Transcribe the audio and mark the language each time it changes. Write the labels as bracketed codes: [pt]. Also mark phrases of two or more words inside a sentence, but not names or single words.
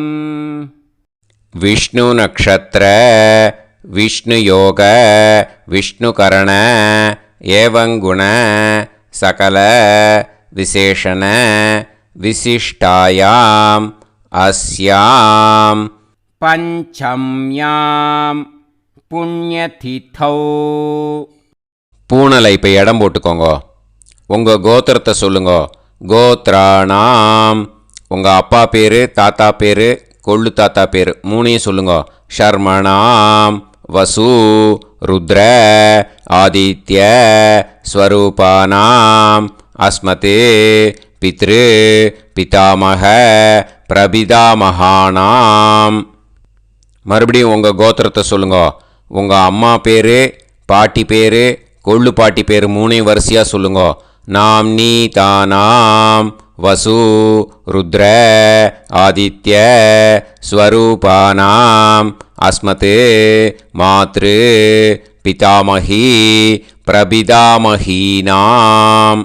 [sa] विष्णु नक्षत्र विष्णु योग विष्णुकरण एवं गुण सकल विशेषण विशिष्टायाम् अस्याम् पंचम्यां पुण्यतिथौ. [ta] பூனலை இப்போ இடம் போட்டுக்கோங்க. உங்கள் கோத்திரத்தை சொல்லுங்க. கோத்ராணாம் உங்கள் அப்பா பேர், தாத்தா பேர், கொள்ளு தாத்தா பேர் 3ஐயும் சொல்லுங்க. [sa] शर्मणाम् वसु रुद्र आदित्य स्वरूपानाम् अस्मत् पितृ पितामह பிரபிதாமகானாம். [ta] மறுபடியும் உங்கள் கோத்திரத்தை சொல்லுங்க. உங்கள் அம்மா பேர், பாட்டி பேர், கொள்ளு பாட்டி பேர் மூணையும் வரிசையாக சொல்லுங்க. [sa] नाम् नी तानाम् वसु रुद्र आदित्य स्वरूपाणाम् अस्मत् मातृ पितामही प्रपितामहीनाम्.